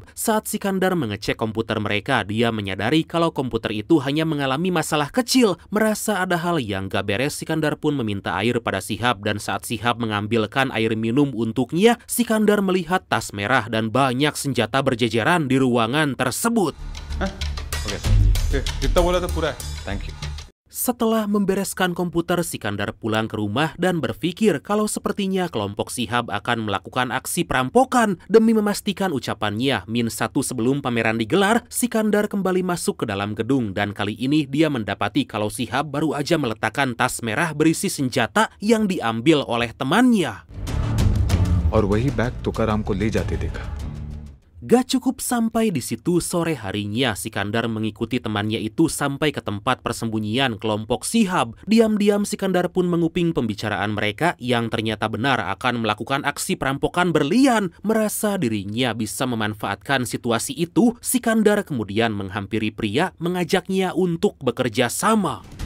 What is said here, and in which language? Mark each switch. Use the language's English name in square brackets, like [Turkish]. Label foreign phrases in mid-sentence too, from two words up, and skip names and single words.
[Indonesian] Saat Sikandar mengecek komputer mereka, dia menyadari kalau komputer itu hanya mengalami masalah kecil. Merasa ada hal yang gak beres, Sikandar pun meminta air pada Shihab, dan saat Shihab mengambilkan air minum untuknya, Sikandar melihat tas merah dan banyak senjata berjejeran di ruangan tersebut. [Hindi] ओके जितना बोला था पूरा है [English] thank you [Indonesian] Setelah membereskan komputer, Sikandar pulang ke rumah dan berpikir kalau sepertinya kelompok Shihab akan melakukan aksi perampokan. Demi memastikan ucapannya -1 sebelum pameran digelar, Sikandar kembali masuk ke dalam gedung dan kali ini dia mendapati kalau Shihab baru aja meletakkan tas merah berisi senjata yang diambil oleh temannya. [Hindi] और वही बैग तुकाराम को ले जाते देखा [Indonesian] Gak cukup sampai di situ, sore harinya Sikandar mengikuti temannya itu sampai ke tempat persembunyian kelompok Shihab. Diam-diam Sikandar pun menguping pembicaraan mereka yang ternyata benar akan melakukan aksi perampokan berlian. Merasa dirinya bisa memanfaatkan situasi itu, Sikandar kemudian menghampiri pria, mengajaknya untuk bekerja sama.